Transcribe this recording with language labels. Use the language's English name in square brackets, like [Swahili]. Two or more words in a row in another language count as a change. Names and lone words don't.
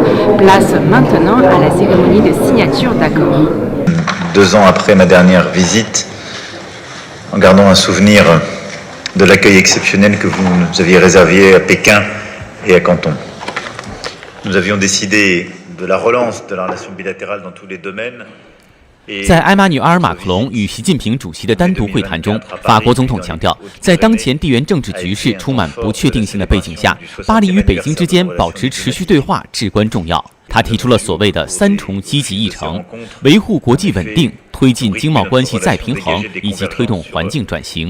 [French] Place maintenant à la cérémonie de signature d'accord. 2 ans après ma dernière visite, en gardant un souvenir de l'accueil exceptionnel que vous nous aviez réservé à Pékin et à Canton. Nous avions décidé de la relance de la relation bilatérale dans tous les domaines. [Chinese] 在埃马纽尔·马克龙与习近平主席的单独会谈中，法国总统强调，在当前地缘政治局势充满不确定性的背景下，巴黎与北京之间保持持续对话至关重要。他提出了所谓的3重积极议程：维护国际稳定、推进经贸关系再平衡以及推动环境转型。